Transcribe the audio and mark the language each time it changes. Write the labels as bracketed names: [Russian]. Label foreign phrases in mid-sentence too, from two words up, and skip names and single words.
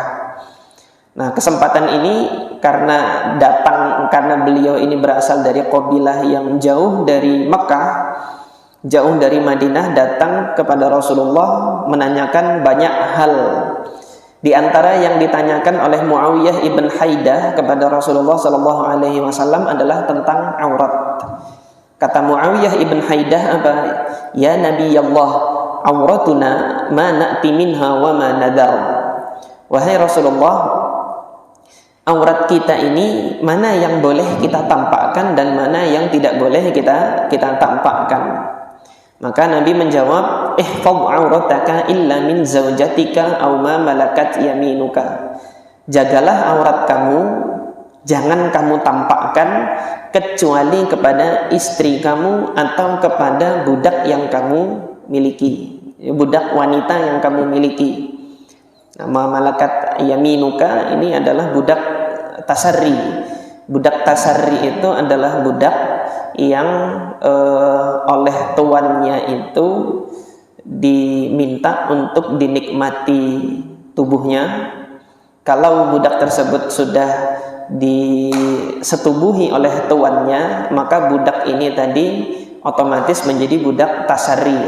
[Indonesian] Nah, kesempatan ini karena beliau ini berasal dari qabilah yang jauh dari Makkah, jauh dari Madinah, datang kepada Rasulullah menanyakan banyak hal. Di antara yang ditanyakan oleh Muawiyah ibn Haidah kepada Rasulullah SAW adalah tentang aurat. Kata Muawiyah ibn Haidah apa? [Arabic] يا نبي الله, عوراتنا ما نأتي منها وما نذر. [Indonesian] Wahai Rasulullah, aurat kita ini mana yang boleh kita tampakkan dan mana yang tidak boleh kita tampakkan. Maka Nabi menjawab, [Arabic] احفظ عورتك إلا من زوجتك أو ما ملكت يمينك. [Indonesian] Jagalah aurat kamu, jangan kamu tampakkan kecuali kepada istri kamu atau kepada budak yang kamu miliki, budak wanita yang kamu miliki. Nama [Arabic] ملكت يمينك [Indonesian] ini adalah budak tasarri. Budak tasarri itu adalah budak yang oleh tuannya itu diminta untuk dinikmati tubuhnya. Kalau budak tersebut sudah disetubuhi oleh tuannya, maka budak ini tadi otomatis menjadi budak tasarri.